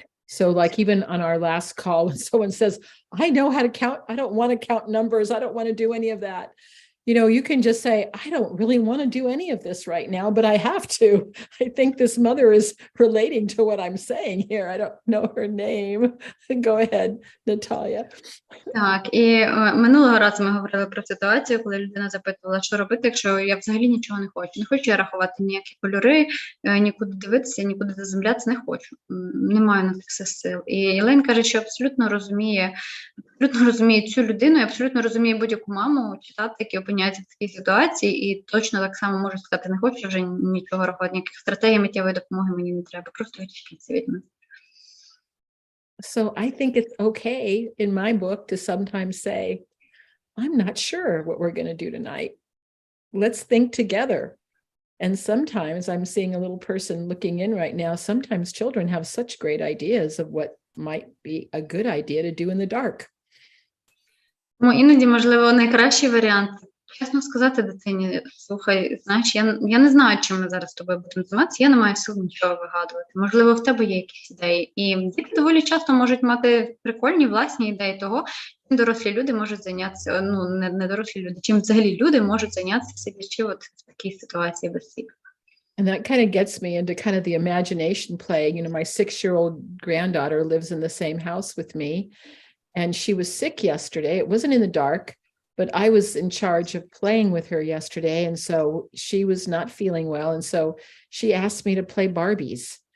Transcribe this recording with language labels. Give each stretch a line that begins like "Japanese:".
English: So like even on our last call, when someone says, I know how to count, I don't want to count numbers, I don't want to do any of that. You know, you can just say, I don't really want to do any of this right now, but I have to. I think this mother is relating to what I'm saying here. I don't know her name. Go ahead, Natalia.
Ukrainian: Так, і минулого разу ми говорили про ситуацію, коли людина запитувала, що робити, якщо я взагалі нічого не хочу. Не хочу я рахувати ніякі кольори, нікуди дивитися, нікуди заземлятися, не хочу. Не маю на це сил. І Єлейн каже, що абсолютно розуміє цю людину, і абсолютно розуміє будь-яку маму, читати, які опиняються в такій ситуації, і точно так само може сказати, не хочу вже нічого рахувати, ніяких стратегій миттєвої допомоги мені не треба, просто відчепіться від мене.
English: So I think it's okay in my book to sometimes say, I'm not sure what we're going to do tonight. Let's think together. And sometimes I'm seeing a little person looking in right now. Sometimes children have such great ideas of what might be a good idea to do in the dark.
Ukrainian: Ну, іноді, можливо, найкращий варіант – чесно сказати дитині, слухай, знаєш, я не знаю, чим ми зараз з тобою будемо займатися, я не маю сил нічого вигадувати. Можливо, в тебе є якісь ідеї. І діти доволі часто можуть мати прикольні власні ідеї того, чим дорослі люди можуть зайнятися, не дорослі люди, чим взагалі люди можуть зайнятися, сидячи от в такій ситуації без всіх.
English: And that kind of gets me into kind of the imagination playing. You know, my 6-year-old granddaughter lives in the same house with me. And she was sick yesterday. It wasn't in the dark, but I was in charge of playing with her yesterday. And so she was not feeling well. And so she asked me to play Barbies.